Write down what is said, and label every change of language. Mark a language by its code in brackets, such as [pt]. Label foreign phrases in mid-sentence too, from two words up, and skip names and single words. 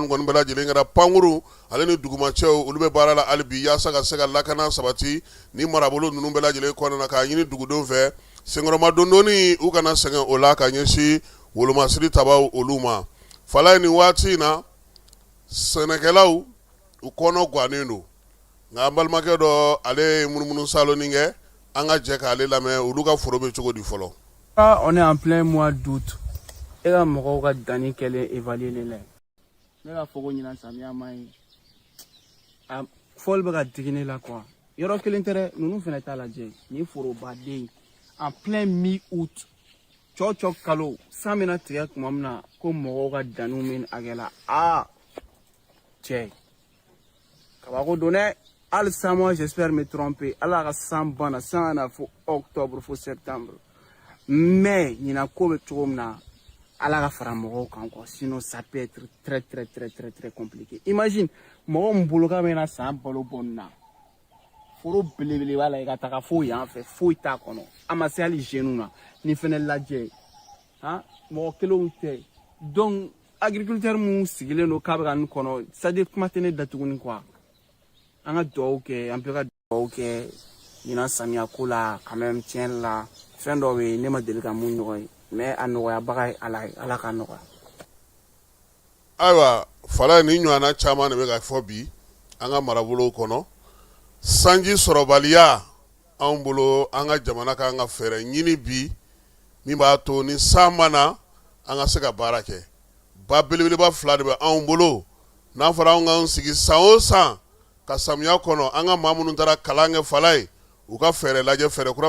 [bm] nin kɔni bɛɛ lajɛlen kɛra pankuru ale ni dugumacɛw olu bɛ baara la hali bi yaasa ka se ka lakana sabati ni marabolo ninnu bɛɛ lajɛlen kɔnɔna na k'a ɲini dugudenw fɛ senkɔrɔma dondonni u kana sɛgɛn o la ka ɲɛsin wolomasiri tabaw olu ma fala ye nin waati in na sɛnɛkɛlaw u kɔnɔ gannen don nka an balimakɛ dɔ ale ye munumunu salonni kɛ an ka jɛ k'ale lamɛn olu ka foro bɛ cogo di fɔlɔ. [fr] On est en plein mois d'août. Et là, [bm] mɔgɔw ka danni kɛlen évaluer ne la ne ka fɔ ko ɲinan samiya ma ɲi fɔli bɛ ka digi ne la quoi yɔrɔ kelen tɛ dɛ ninnu fɛnɛ t'a lajɛ ni forobaden [fr] en plein mi-août [bm] cɔcɔ kalo san bɛna tigɛ tuma min na ko mɔgɔw ka danniw min hakɛ la cɛ kabako don dɛ hali san [fr] moi j'espère me tromper [bm] ala ka san banna san na fo octobre fo septembre mais ɲinan ko bɛ cogo min na ala ka fara mɔgɔw kan [fr] quoi sinon ça peut être très compliqué imagine [bm] mɔgɔ min bolo ka bɛna san balo bɔ nin na foro belebeleba la i ka taga fo yan fɛ foyi t'a kɔnɔ a ma se hali jeunes na ni fɛnɛ lajɛ mɔgɔ kelenw tɛ donc agriculteur mun sigilen don k'a bɛ ka nin kɔnɔ [fr] c'est à dire [bm] kuma tɛ ne da tuguni quoi an ka duwawu kɛ an bɛɛ ka duwawu kɛ ɲinan samiya ko la [fr] quand même [bm] tiɲɛ la fɛn dɔ bɛ yen ne ma deli ka mun ɲɔgɔn ye mais a nɔgɔyabaga ye ala ka nɔgɔya. Ayiwa fala ni ɲɔgɔnna caman de bɛ ka fɔ bi an ka marabolow kɔnɔ sanji sɔrɔbaliya anw bolo an ka jamana kan ka fɛɛrɛ ɲini bi min b'a to ni san ma na an ka se ka baara kɛ ba belebeleba 2 de bɛ anw bolo n'a fɔra anw k'an sigi san o san ka samiya kɔnɔ an ka maa minnu taara kalan kɛ fala ye u ka fɛɛrɛ lajɛ fɛɛrɛ kura